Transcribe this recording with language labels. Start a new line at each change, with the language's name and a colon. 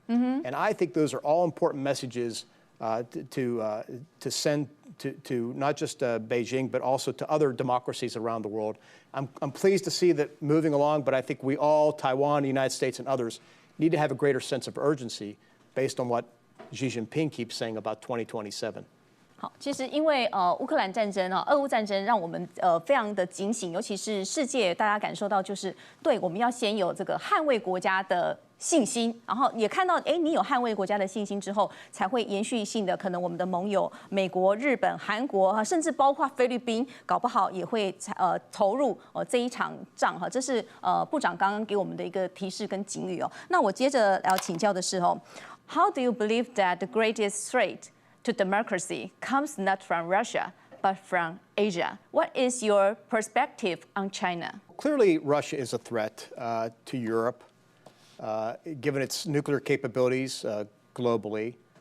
English: And I think those are all important messages to send to not just Beijing, but also to other democracies around the world. I'm pleased to see that moving along, but I think we all, Taiwan, the United States, and others, need to have a greater sense of urgency based on what Xi Jinping keeps saying about 2027.
Chinese: 好，其实因为乌克兰战争俄乌战争让我们非常的警醒，尤其是世界大家感受到，就是对我们要先有这个捍卫国家的信心，然后也看到，你有捍卫国家的信心之后，才会延续性的，可能我们的盟友美国、日本、韩国甚至包括菲律宾，搞不好也会投入这一场仗哈。这是部长刚刚给我们的一个提示跟警语哦。那我接着要请教的是
English: How do you believe that the greatest threat to democracy comes not from Russia, but from Asia? What is your perspective on China? Clearly, Russia is a threat to Europe, given its nuclear capabilities globally.